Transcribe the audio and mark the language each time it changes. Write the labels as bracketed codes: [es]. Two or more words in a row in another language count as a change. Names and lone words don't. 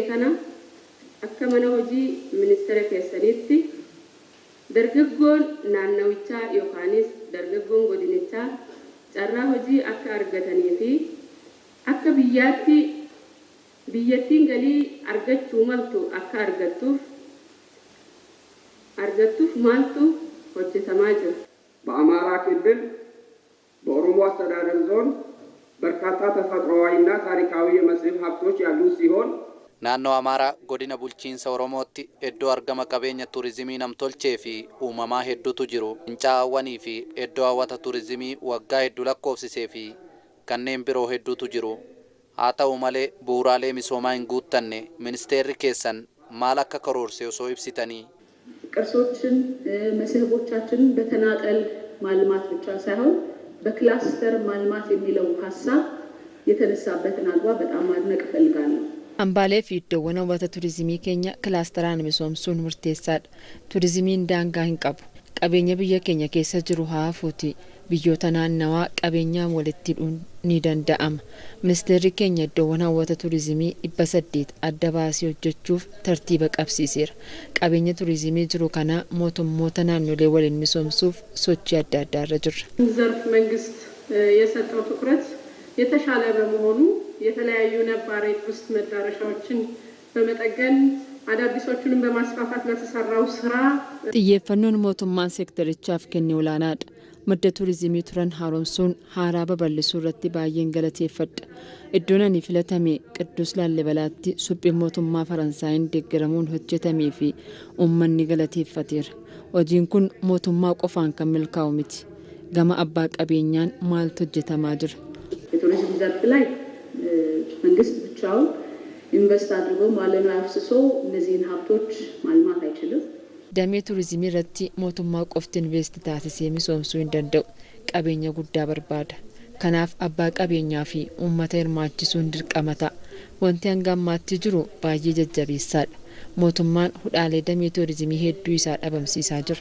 [om] kana akka mana hojii ministeera keessanitti dargaggoon naannawichaa yookaanis dargaggoon godinichaa carraa hojii akka argatanii fi akka biyyattiin galii argachuu maltu akka argattuuf maaltu hojjetamaa jira? [am] በአማራ ክልል በኦሮሞ አስተዳደር ዞን በርካታ ተፈጥሯዊና ታሪካዊ የመስህብ ሀብቶች ያሉ ሲሆን [om] naannoo Amaaraa godina bulchiinsa Oromootti iddoo argama qabeenya turizimii namtolchee fi uumamaa hedduutu jiru. Fincaa'aawwanii fi iddoo hawwata turizimii waggaa hedduu lakkoofsisee fi kanneen biroo hedduutu jiru. Haa ta'u malee bu'uuraalee misoomaa hin guuttanne ministeerri keessan maal akka karoorse osoo ibsitanii? [am] ቅርሶችን መስህቦቻችንን በተናጠል ማልማት ብቻ ሳይሆን በክላስተር ማልማት የሚለው ሀሳብ የተነሳበትን አግባብ በጣም ማድነቅ እፈልጋለሁ። [om] Hambaalee fi iddoowwan hawwata turizimii keenya kilaasteraan misoomsuun murteessaadha. Turizimiin daangaa hin qabu. Qabeenya biyya keenya keessa jiru haa hafuuti. Biyyoota naannawaa qabeenyaan walitti hidhuun ni danda'ama. Ministeerri keenya iddoowwan hawwata turizimii 800 adda baasee hojjechuuf tartiiba qabsiiseera. Qabeenya turizimii jiru kana mootummoota naannolee waliin misoomsuuf sochii adda addaa irra jirra. [am] ዘርፍ መንግስት የሰጠው ትኩረት የተሻለ በመሆኑ የተለያዩ ነባር የቱሪስት መዳረሻዎችን በመጠገን አዳዲሶቹንም በማስፋፋት ለተሰራው ስራ [om] xiyyeeffannoon mootummaan seektarichaaf kenne olaanaadha. Madda turizimii turan haaromsuun haaraa babal'isuu irratti baay'een galateeffadha. Iddoon ani filatame Qidduus Laallibalaatti suphiin mootummaa Faransaayiin deeggaramuun hojjetamee fi uummanni galateeffateera. Hojiin kun mootummaa qofaan kan milkaa'u miti. Gama abbaa qabeenyaan maaltu hojjetamaa jira? [am] የቱሪዝም ዘርፍ ላይ መንግስት ብቻውን ኢንቨስት አድርጎ ማለና አፍስሶ እነዚህን ሀብቶች ማልማት አይችልም። [om] Damee turizimii irratti mootummaa qofti investi taasisee misoomsuu hin danda'u. Qabeenya guddaa barbaada. Kanaaf abbaa qabeenyaa fi uummata hirmaachisuun dirqama ta'a. Wanti hanga ammaatti jiru baay'ee jajjabeessaadha. Mootummaan hudhaalee damee turizimii hedduu isaa dhabamsiisaa jira.